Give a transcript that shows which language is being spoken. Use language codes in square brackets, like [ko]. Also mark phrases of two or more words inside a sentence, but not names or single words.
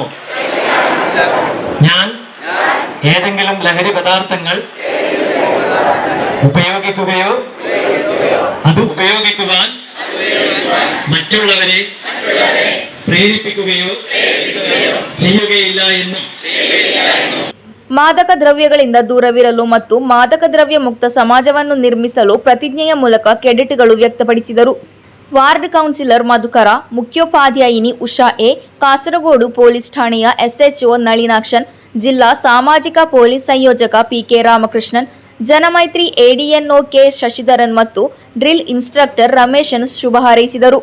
[ml] ഞാൻ ഏതെങ്കിലും ലഹരി പദാർത്ഥങ്ങൾ ഉപയോഗിക്കുകയോ അത് ഉപയോഗിക്കുവാൻ മറ്റുള്ളവരെ പ്രേരിപ്പിക്കുകയോ ചെയ്യുകയില്ല എന്നും [kn] ಮಾದಕ ದ್ರವ್ಯಗಳಿಂದ ದೂರವಿರಲು ಮತ್ತು ಮಾದಕ ದ್ರವ್ಯ ಮುಕ್ತ ಸಮಾಜವನ್ನು ನಿರ್ಮಿಸಲು ಪ್ರತಿಜ್ಞೆಯ ಮೂಲಕ ಕೆಡೆಟ್ಗಳು ವ್ಯಕ್ತಪಡಿಸಿದರು. ವಾರ್ಡ್ ಕೌನ್ಸಿಲರ್ ಮಧುಕರ, ಮುಖ್ಯೋಪಾಧ್ಯಾಯಿನಿ ಉಷಾ ಎ, ಕಾಸರಗೋಡು ಪೊಲೀಸ್ ಠಾಣೆಯ SHO ನಳಿನಾಕ್ಷನ್, ಜಿಲ್ಲಾ ಸಾಮಾಜಿಕ ಪೊಲೀಸ್ ಸಂಯೋಜಕ PK ರಾಮಕೃಷ್ಣನ್, ಜನಮೈತ್ರಿ ADNO K ಶಶಿಧರನ್ ಮತ್ತು ಡ್ರಿಲ್ ಇನ್ಸ್ಟ್ರಕ್ಟರ್ ರಮೇಶನ್ ಶುಭ ಹಾರೈಸಿದರು.